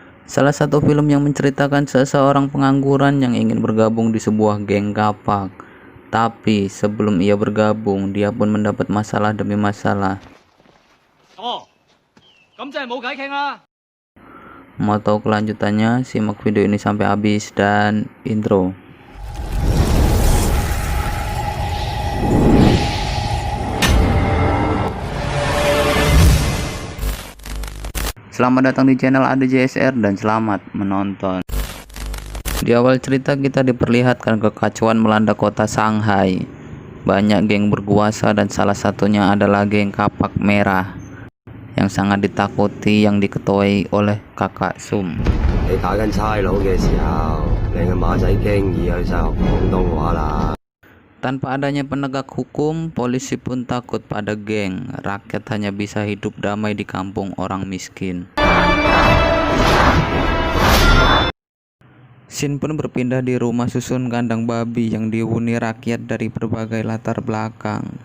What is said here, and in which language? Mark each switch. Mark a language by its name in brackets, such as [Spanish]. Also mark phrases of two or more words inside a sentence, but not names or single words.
[Indonesian] Salah satu film yang menceritakan seseorang pengangguran yang ingin bergabung di sebuah geng kapak. Tapi sebelum ia bergabung, dia pun mendapat masalah demi masalah. [Cantonese] Oh, 咁即係冇偈傾啦。 [Indonesian] Mau tahu kelanjutannya? Simak video ini sampai habis dan intro. Selamat datang di channel ADJSR dan selamat menonton. Di awal cerita kita diperlihatkan kekacauan melanda kota Shanghai. Banyak geng berkuasa dan salah satunya adalah geng kapak merah yang sangat ditakuti yang diketuai oleh kakak Sum. [Cantonese] 你打緊差佬嘅時候，你嘅馬仔經已去晒學廣東話啦。 [Indonesian] Tanpa adanya penegak hukum, polisi pun takut pada geng. Rakyat hanya bisa hidup damai di kampung orang miskin. Scene pun berpindah di rumah susun kandang babi yang dihuni rakyat dari berbagai latar belakang.